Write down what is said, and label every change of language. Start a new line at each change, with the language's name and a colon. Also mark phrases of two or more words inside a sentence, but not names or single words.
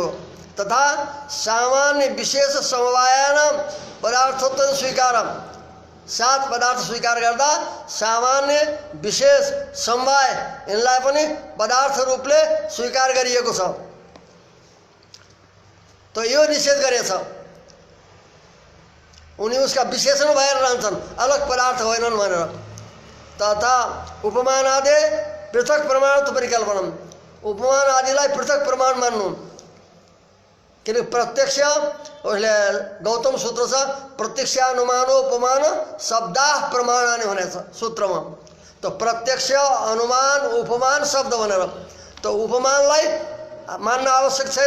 Sanskrit: तथा सामान्य विशेष समवायन पदार्थत्व स्वीकार,
Nepali: सात पदार्थ स्वीकार गर्दा सामान्य विशेष समवाय यिनलाई पनि पदार्थ रूपले स्वीकार गरिएको छ। तो यो निषेध गरेछ, उनी उसका विशेषण भएर रहन्छन्, अलग पदार्थ होइनन् भनेर।
Sanskrit: तथा उपमान आदि पृथक प्रमाणत्व परिकल्पना,
Nepali: उपमान आदिलाई पृथक प्रमाण मान्नु। किनकि प्रत्यक्ष उसले गौतम सूत्र छ
Sanskrit: प्रत्यक्षानुमानोपमान शब्दा प्रमाणानि
Nepali: भनेछ सूत्रमा। तो प्रत्यक्ष अनुमान उपमान शब्द भनेर, तो उपमानलाई मान्न आवश्यक छैन।